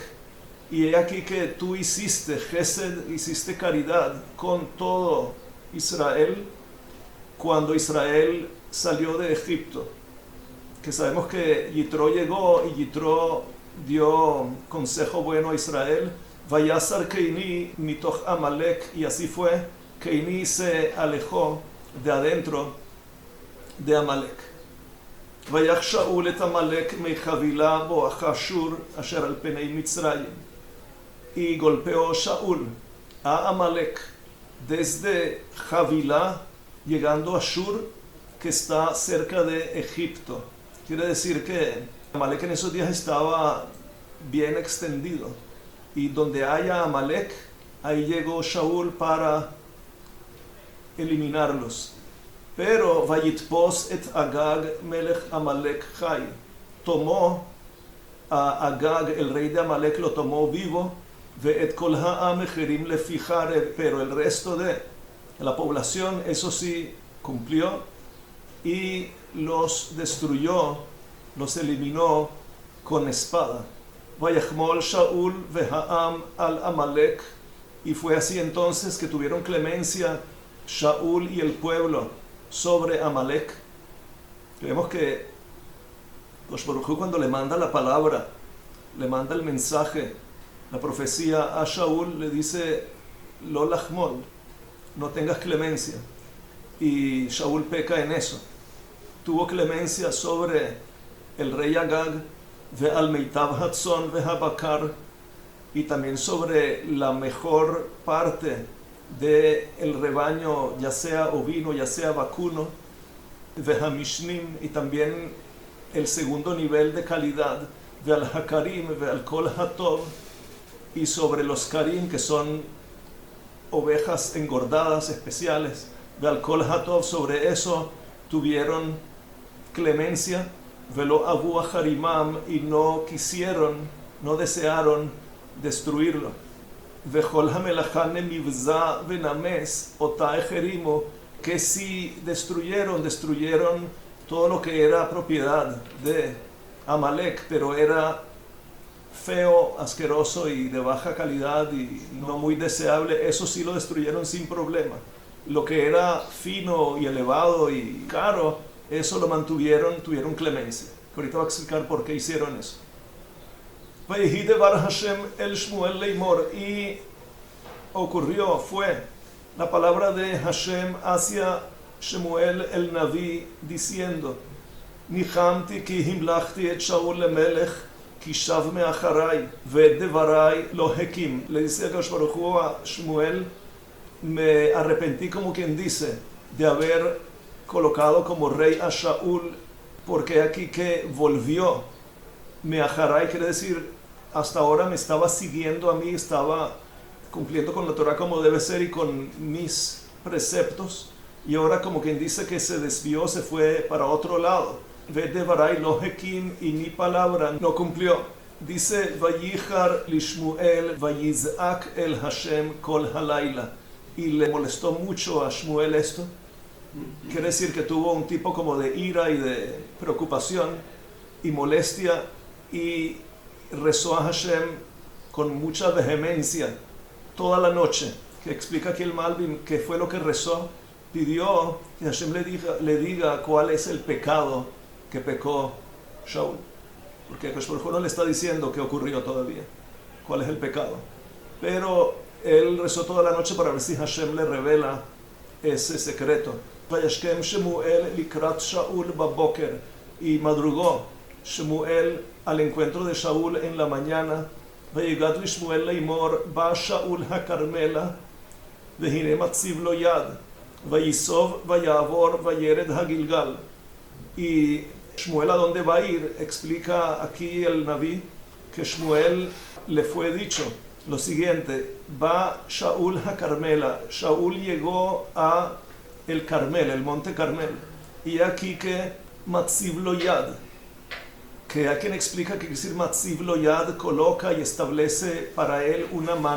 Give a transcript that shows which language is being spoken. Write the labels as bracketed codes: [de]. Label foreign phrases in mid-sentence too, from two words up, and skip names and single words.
[es] Y he aquí que tú hiciste Gesed, hiciste caridad con todo Israel cuando Israel salió de Egipto. Que sabemos que Yitro llegó y Yitro dio consejo bueno a Israel. [he] ויסר קיני מתוך עמלק, [es] y así fue. Keini se alejó de adentro de Amalek. [he] ויך שאול את עמלק מחוילה בואך שור אשר על פני מצרים. [es] Y golpeó Shaul a Amalek desde Javilá, llegando a Shur, que está cerca de Egipto. Quiere decir que Amalek en esos días estaba bien extendido. Y donde haya Amalek, ahí llegó Shaul para eliminarlos. [he] Pero ויתפש את אגג מלך עמלק חי, [es] tomó a Agag, el rey de Amalek, lo tomó vivo. [he] ואת כל העם החרים לפי חרב, [es] pero el resto de la población, eso sí, cumplió y los destruyó, los eliminó con espada. [he] ויחמל שאול והעם על עמלק, [es] y fue así entonces que tuvieron clemencia Shaul y el pueblo sobre Amalek. Creemos que Akadosh Baruj Hu, cuando le manda la palabra, le manda el mensaje, la profecía a Shaul, le dice [he] לא לחמול, [es] no tengas clemencia. Y Shaul peca en eso. Tuvo clemencia sobre el rey Agag, [he] ועל מיטב הצאן והבקר, [es] y también sobre la mejor parte del rebaño, ya sea ovino, ya sea vacuno, ve'hamishnim, y también el segundo nivel de calidad, [he] ועל הכרים ועל כל הטוב, [es] y sobre los karim, que son ovejas engordadas especiales, [he] ועל כל הטוב, [es] sobre eso tuvieron clemencia, [he] ולא אבו החרימם, [es] y no quisieron, no desearon destruirlo. [he] וכל המלאכה נמבזה ונמס אתה החרימו, [es] que si destruyeron todo lo que era propiedad de Amalek, pero era feo, asqueroso y de baja calidad y no muy deseable, eso sí lo destruyeron sin problema. Lo que era fino y elevado y caro, eso lo mantuvieron, tuvieron clemencia. Ahorita voy a explicar por qué hicieron eso. [he] ויהי דבר ה' אל שמואל לאמר, [es] y ocurrió, fue la palabra de Hashem hacia Shmuel el Naví diciendo: [he] נחמתי כי המלכתי את שאול למלך כי שב מאחרי ואת דברי לא הקים. [es] Le dice a Akadosh Baruj Hu a Shmuel: me arrepentí, como quien dice, de haber colocado como rey a Shaul, porque aquí que volvió meacharai, quiere decir hasta ahora me estaba siguiendo a mí, estaba cumpliendo con la Torah como debe ser y con mis preceptos, y ahora como quien dice que se desvió, se fue para otro lado. [he] ודברי לא הקים, [es] y mi palabra no cumplió. Dice: [he] ויחר לשמואל ויזעק אל ה' כל הלילה, [es] y le molestó mucho a Shmuel esto. Quiere decir que tuvo un tipo como de ira y de preocupación y molestia, y rezó a Hashem con mucha vehemencia toda la noche, que explica aquí el Malbim qué fue lo que rezó. Pidió que Hashem le diga cuál es el pecado que pecó Shaul, porque Akadosh Baruj Hu no le está diciendo qué ocurrió todavía, cuál es el pecado, pero él rezó toda la noche para ver si Hashem le revela ese secreto. [he] וישכם שמואל לקראת שאול בבקר, [es] y madrugó Shemuel al encuentro de Shaul en la mañana. [he] ויגד לשמואל לאמר בא שאול הכרמלה והנה מציב לו יד ויסב ויעבר וירד הגלגל. [es] Y Shmuel, ¿a dónde va a ir? Explica aquí el Naví que Shmuel le fue dicho lo siguiente: va Shaul a Carmela. Shaul llegó a el Carmel, el monte Carmel, y aquí que [he] מציב לו יד, [es] que hay quien explica que quiere decir [he] מציב לו יד, [es] coloca y establece para él una mano.